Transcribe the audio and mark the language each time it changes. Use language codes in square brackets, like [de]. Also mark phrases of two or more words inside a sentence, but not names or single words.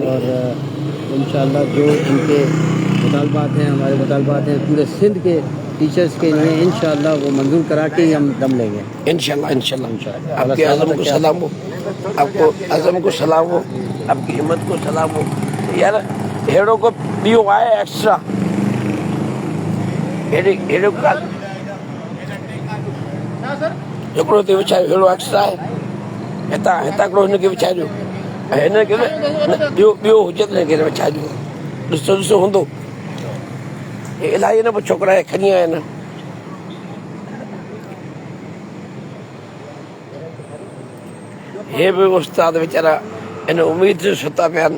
[ur] اور انشاءاللہ جو ان کے مطالبات ہیں, ہمارے مطالبات ہیں پورے سندھ کے ٹیچرز کے لیے, انشاءاللہ وہ منظور کرا کے ہی ہم دم لیں گے انشاءاللہ. آپ کے عزم کو سلام ہو, آپ کو عزم کو سلام ہو, آپ کی ہمت کو سلام ہو. [sd] یار ہیڑوں کو بیو آئے ایکسٹرا ہیڑوں کا हिकिड़ो ते विछायो अहिड़ो एक्स्ट्रा आहे हितां हिकिड़ो हिनखे विछाइजो, हिनखे ॿियो हुजे त हिनखे विछाइजो. ॾिसो हूंदो इलाही न पोइ छोकिरा खणी आया आहिनि. हे बि उस्ताद वीचारा हिन उमेद ते सुता पिया आहिनि.